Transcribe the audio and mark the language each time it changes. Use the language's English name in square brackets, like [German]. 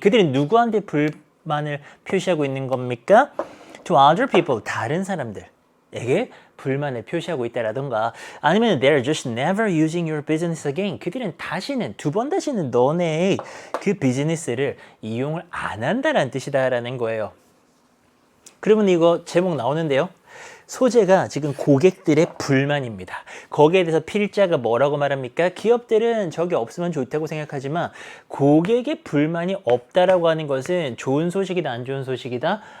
[Korean] 그들은 누구한테 불만을 표시하고 있는 겁니까? [English] To other people, 다른 사람들에게 불만을 표시하고 있다라던가 아니면 they're just never using your business again. [Korean] 그들은 두 번 다시는 너네의 그 비즈니스를 이용을 안 한다라는 뜻이다라는 거예요. 그러면 이거 제목 나오는데요. 소재가 지금 고객들의 불만입니다. 거기에 대해서 필자가 뭐라고 말합니까? 기업들은 저게 없으면 좋다고 생각하지만 고객의 불만이 없다라고 하는 것은 좋은 소식이다, 안 좋은 소식이다?